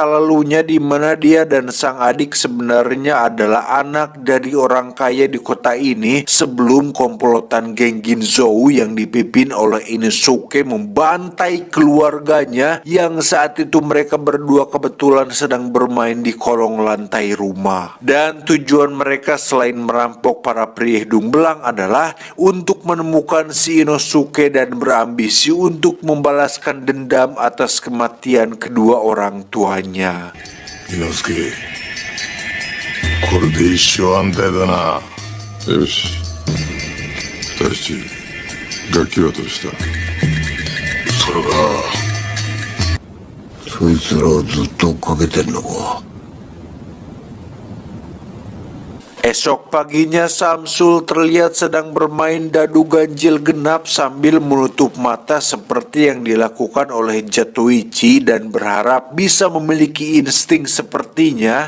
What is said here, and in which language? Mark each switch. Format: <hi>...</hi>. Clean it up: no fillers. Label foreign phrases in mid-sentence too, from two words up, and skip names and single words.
<id>lalunya, di mana dia dan sang adik sebenarnya adalah anak dari orang kaya di kota ini sebelum komplotan geng Ginzou yang dipimpin oleh Inosuke membantai keluarganya, yang saat itu mereka berdua kebetulan sedang bermain di kolong lantai rumah. Dan tujuan mereka selain merampok para pria hidung belang adalah untuk menemukan si Inosuke dan berambisi untuk membalaskan dendam atas kematian kedua orang tuanya.</id> <ja>Inosuke, これで一生安泰だな。よし、大地、楽器はどうした？それが、そいつらをずっと追っかけてんのか。</ja> <id>Esok paginya Samsul terlihat sedang bermain dadu ganjil genap sambil menutup mata seperti yang dilakukan oleh Jatoichi, dan berharap bisa memiliki insting sepertinya.</id>